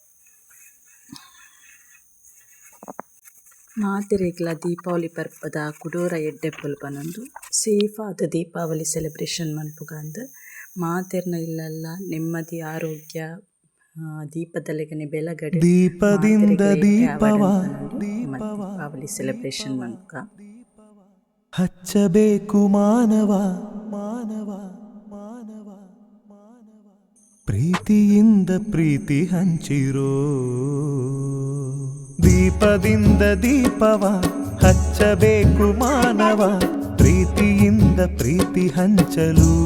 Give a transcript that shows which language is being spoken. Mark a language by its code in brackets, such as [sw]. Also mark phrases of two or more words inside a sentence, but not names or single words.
[tcy] ಮಾತೆರೆಗ್ಲ ದೀಪಾವಳಿ ಪರ್ಪದ ಕುಡೋರ ಎಡ್ಡೆಪ್ಪುಲು ಪನೊಂದು ಸೇಫ್ ಆದ ದೀಪಾವಳಿ ಸೆಲೆಬ್ರೇಷನ್ ಮನ್ಪುಗ ಅಂದ್ ಮಾತೆರ್ನ ಇಲ್ಲಲ್ಲ ನೆಮ್ಮದಿ ಆರೋಗ್ಯ ದೀಪದಲೆಗನೆ ಬೆಳಗಡೆ [kn] ದೀಪದಿಂದ [tcy] ದೀಪಾವಳಿ ಸೆಲೆಬ್ರೇಷನ್ ಮನ್ಪುಗ [kn] ಹಚ್ಚಬೇಕು ಮಾನವ ಪ್ರೀತಿಯಿಂದ ಪ್ರೀತಿ ಹಂಚಿರೋ. ದೀಪದಿಂದ ದೀಪವ ಹಚ್ಚಬೇಕು ಮಾನವ ಪ್ರೀತಿಯಿಂದ ಪ್ರೀತಿ ಹಂಚಲು.